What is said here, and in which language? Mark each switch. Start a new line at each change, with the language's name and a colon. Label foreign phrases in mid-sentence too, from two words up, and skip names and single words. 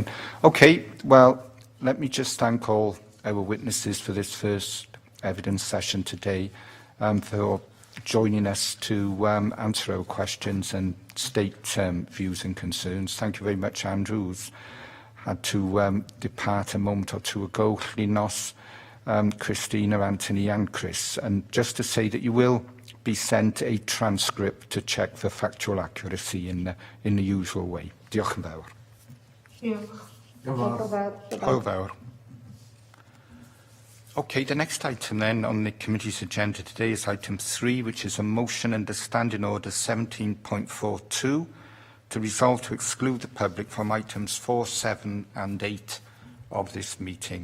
English: Okay, well, let me just thank all our witnesses for this first evidence session today, for joining us to answer our questions and state views and concerns. Thank you very much, Andrew, who's had to depart a moment or two ago, Llynos, Christina, Anthony and Chris. And just to say that you will be sent a transcript to check for factual accuracy in the usual way.
Welsh: Diolch yn fawr. Hwyl fawr.
English: Okay, the next item then on the committee's agenda today is item 3, which is a motion under Standing Order 17.42 to resolve to exclude the public from items 4, 7 and 8 of this meeting.